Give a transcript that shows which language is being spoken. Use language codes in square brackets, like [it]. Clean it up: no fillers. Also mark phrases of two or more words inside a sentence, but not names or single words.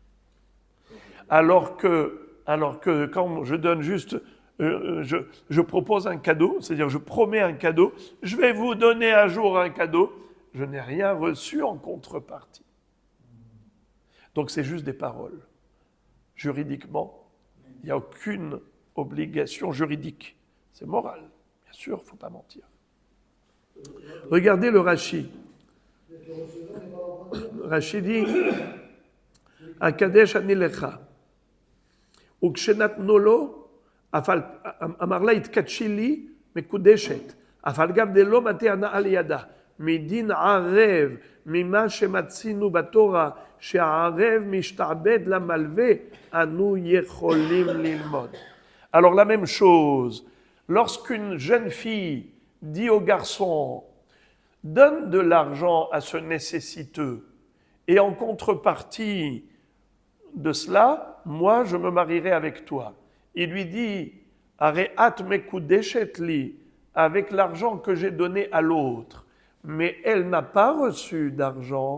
[fr] Alors que quand je donne juste je propose un cadeau, c'est-à-dire je promets un cadeau, je vais vous donner un jour un cadeau, je n'ai rien reçu en contrepartie. Donc c'est juste des paroles. Juridiquement, il n'y a aucune obligation juridique. C'est moral, bien sûr, il ne faut pas mentir. Regardez le Rashi. Rashi dit [he] אקדש אני לך. וכשנתנו לו, אמר לה, התקדשי לי מקודשת, אבל גם דלא מטה הנאה לידה, מדין ערב, ממה שמצינו בתורה, שהערב משתעבד למלווה, אנו יכולים ללמוד. [fr] Alors la même chose, lorsqu'une jeune fille dit au garçon, donne de l'argent à ce nécessiteux, et en contrepartie de cela, moi, je me marierai avec toi. Il lui dit, [he] הרי את מקודשת לי, [fr] avec l'argent que j'ai donné à l'autre, mais elle n'a pas reçu d'argent.